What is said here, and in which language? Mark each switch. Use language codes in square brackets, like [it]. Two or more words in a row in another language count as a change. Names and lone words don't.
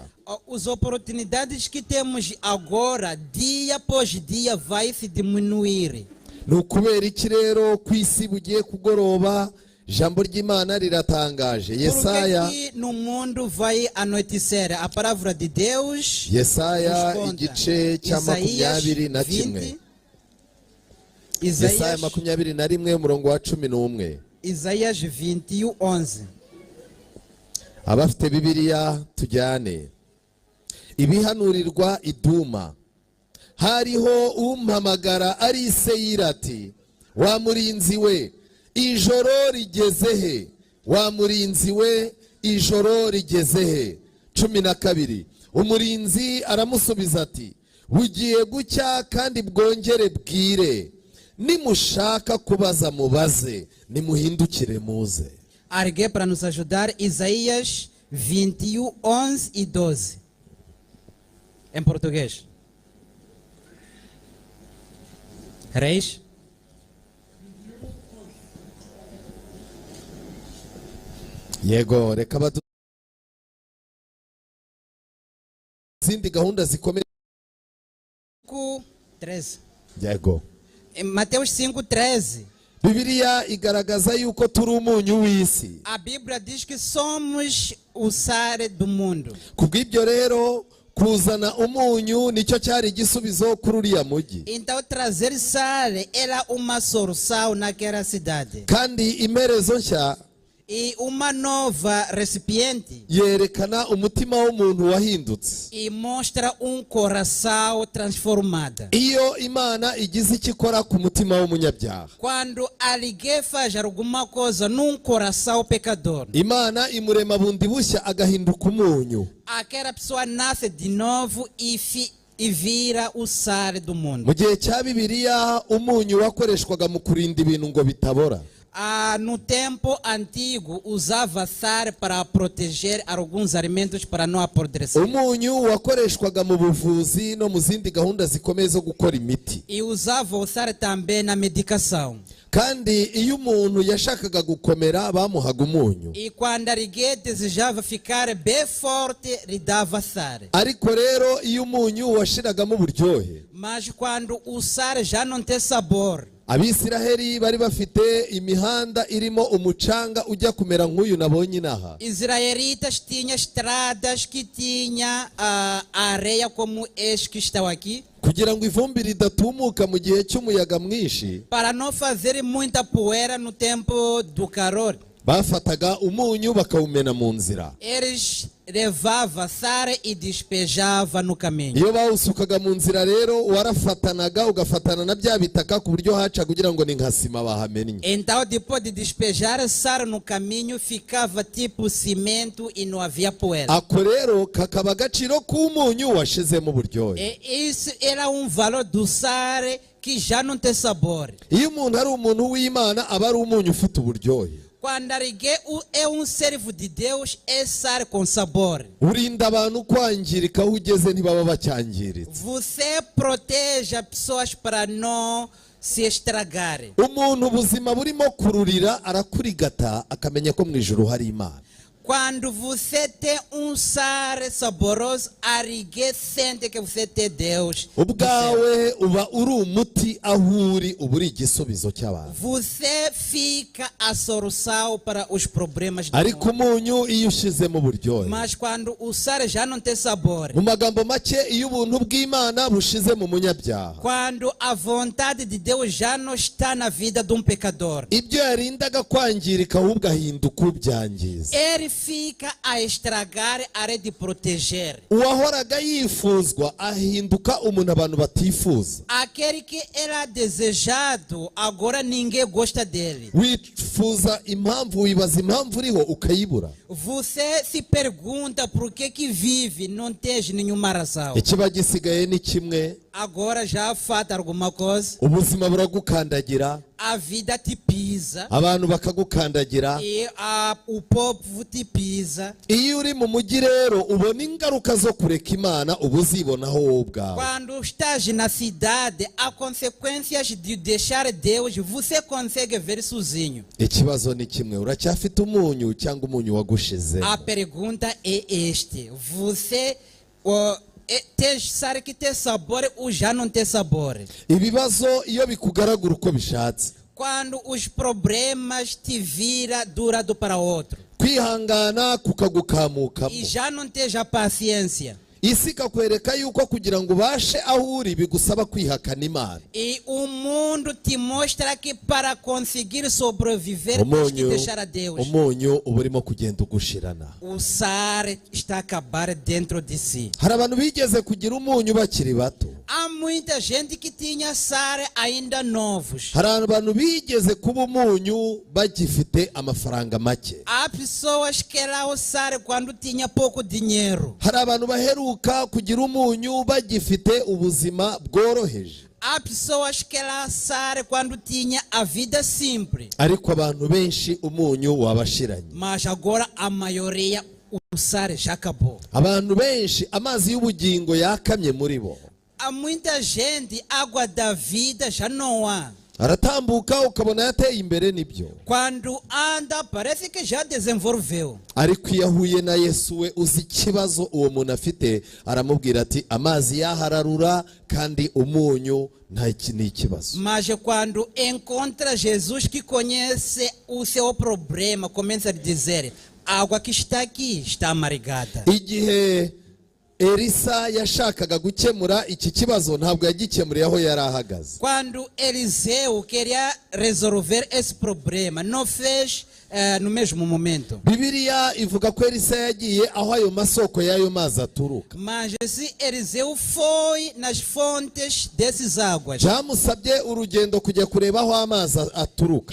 [pt] As oportunidades que temos agora, dia após dia, vai se diminuir. [rw] Ni ukubera iki rero ku isi bugiye kugoroba? Ijambo ry'Imana riratangaje. [pt] Por Yesaya que no mundo vai anoitecer? A palavra de Deus Yesaya nos conta. [rw] igice cya Isaías 21. 20, Yesaya Isaías, 21 umurongo wa 11. [pt] Isaías 21:11. [rw] Abafite Bibiliya tujyane. Ibihanurirwa Iduma. Hariho umpamagara ari Seyira ati, wa murinzi we, ijoro rigeze he? Wa murinzi we, ijoro rigeze he? 12. Umurinzi aramusubiza ati, bugiye gucya kandi bwongere bwire. Nimushaka kubaza mubaze, nimuhindukire muze. [pt] Alguém para nos ajudar, Isaías 21:11 e 12. Em português. Reis? [rw] Yego, reka badu zindi gahunda zikomeye. 5:13. Yego. [pt] Em Mateus 5:13. [rw] Bibiliya igaragaza yuko turi umunyu w'isi. [pt] A Bíblia diz que somos o sal do mundo. [rw] Kubw'ibyo rero kuzana umunyu nicyo cyari igisubizo kuri uriya mujyi. [pt] Então trazer sal era uma solução naquela cidade. [rw] Kandi imerezo nshya [pt] E uma nova recipiente. [rw] yerekana umutima w'umuntu wahindutse. [pt] E mostra coração transformado. [rw] Iyo Imana igize icyo ikora ku mutima w'umunyabyaha, [pt] Quando alguém faz alguma coisa num coração pecador, [rw] Imana imurema bundi bushya agahinduka umunyu. [pt] aquela pessoa nasce de novo e vira o sal do mundo. [rw] Mu gihe cya Bibiliya umunyu wakoreshwaga mu kurinda ibintu ngo bitabora. [pt] No tempo antigo usava sal para proteger alguns alimentos para não apodrecer. [rw] Umunyu wakoreshwaga mu buvuzi no mu zindi gahunda zikomeye zo gukora imiti. [pt] E usava o sal também na medicação. [rw] Kandi iyo umuntu yashakaga gukomera bamuhaga umunyu. [pt] E quando alguém desejava ficar bem forte, lhe dava sal. [rw] Ariko rero iyo umunyu washiragamo uburyohe, [pt] Mas quando o sal já não tem sabor, [rw] Abisiraheli bari bafite imihanda irimo umucanga ujya kumera nk'uyu nabonye inaha. [pt] israelitas tinham estradas que tinha areia como este que estão aqui, [rw] Kugira ngo ivumbi ridatumuka mu gihe cy'umuyaga mwinshi, [pt] para não fazer muita poeira no tempo do calor. [rw] bafataga umunyu bakawumena mu nzira. [pt] Eles levavam sal e despejavam no caminho. [rw] Iyo bawusukaga mu nzira rero warafatanaga ugafatana na bya bitaka ku buryo haca kugira ngo ni nka sima bahamennye. [pt] Então, depois de despejar sal no caminho, ficava tipo cimento e não havia poeira. [rw] Ako rero kakaba agaciro k'umunyu washizemo uburyohe. [pt] E isso era valor do sal que já não tem sabor. [rw] Iyo umuntu ari umuntu w'Imana aba ari umunyu ufite uburyohe. [pt] Quando alguém é servo de Deus, é sal com sabor. [rw] Urinda abantu kwangirika aho ugeze ntibaba bacyangiritse. [pt] Você protege as pessoas para não se estragarem. [rw] Umuntu ubuzima burimo kururira arakurigata akamenya ko mu ijuru hari Imana. [pt] Quando você tem sal saboroso, alguém sente que você tem Deus. [rw] Ubwawe uba uri umuti aho uri uba uri igisubizo cy'abantu. [pt] Você fica a solução para os problemas do [rw] Ariko [pt] mundo. [rw] umunyu iyo ushizemo uburyohe. [pt] Mas quando o sal já não tem sabor, [rw] Mu magambo make iyo ubuntu bw'Imana bushize mu munyabyaha, [pt] quando a vontade de Deus já não está na vida de pecador, [rw] ibyo yarindaga kwangirika ahubwo ahinduka ubyangiza. [pt] ele fica a estragar a área de proteger. [rw] Uwahoraga yifuzwa ahinduka umuntu abantu batifuza. [pt] Aquele que era desejado, agora ninguém gosta dele. [rw] Wifuza impamvu, wibaza impamvu uriho ukayibura. [pt] Você se pergunta por que vive, não tem nenhuma razão. [rw] Ikiba gisigaye ni kimwe, [pt] agora já fata alguma coisa, [rw] ubuzima buragukandagira, [pt] a vida te pisa [rw] abantu bakagukandagira. [pt] e o povo te pisa. [rw] Iyo uri mu mujyi rero ubona ingaruka zo kureka Imana, uba uzibonaho wowe ubwawe. [pt] Quando estás na cidade, há consequências de deixar Deus, você consegue ver sozinho. [rw] Ikibazo ni kimwe, uracyafite umunyu cyangwa umunyu wagushize? [pt] A pergunta é este: você sabe que tem sabor ou já não tem sabor? [rw] Ibibazo iyo bikugaragura uko bishatse, [pt] Quando os problemas te viram de um lado para outro [rw] kwihangana kukagukamukamo, [pt] e já não esteja paciência, [rw] isi ikakwereka yuko kugira ngo ubashe aho uri bigusaba kwihakana Imana. [pt] e o mundo te mostra que para conseguir sobreviver tens que deixar a Deus. [rw] Umunyu uba urimo kugenda ugushirana. [pt] O sal está a acabar dentro de si. [rw] Hari abantu bigeze kugira umunyu bakiri bato, [pt] Há muita gente que tinha sal ainda novos. [rw] hari abantu bigeze kuba umunyu bagifite amafaranga make, [pt] Há pessoas que eram o sal quando tinha pouco dinheiro. [rw] hari abantu baheruka kugira umunyu bagifite ubuzima bworoheje, [pt] Há pessoas que eram sal quando tinha a vida simples. [rw] ariko abantu benshi umunyu wabashiranye. [pt] Mas agora a maioria, o sal já acabou. [rw] Abantu benshi amazi y'ubugingo yakamye muri bo, [pt] Há muita gente, água da vida já não há. [rw] aratambuka ukabona yateye imbere nibyo, [pt] Quando anda, parece que já desenvolveu. [rw] ariko iyo ahuye na Yesu we uzi ikibazo uwo muntu afite, aramubwira ati amazi yahararura kandi umunyu ni ikibazo. [pt] Mas quando encontra Jesus que conhece o seu problema, começa a dizer: a água que está aqui está amargada. [rw] Igihe Elisa yashakaga gukemura iki kibazo ntabwo yagikemuriye aho yari ahagaze. [pt] Quando Eliseu queria resolver esse problema, não fez no mesmo momento. [rw] Bibiliya ivuga ko Elisa yagiye aho ayo masoko y'ayo mazi aturuka. [pt] Mas se Eliseu foi nas fontes dessas águas, [rw] Byamusabye urugendo kujya kureba aho amazi aturuka,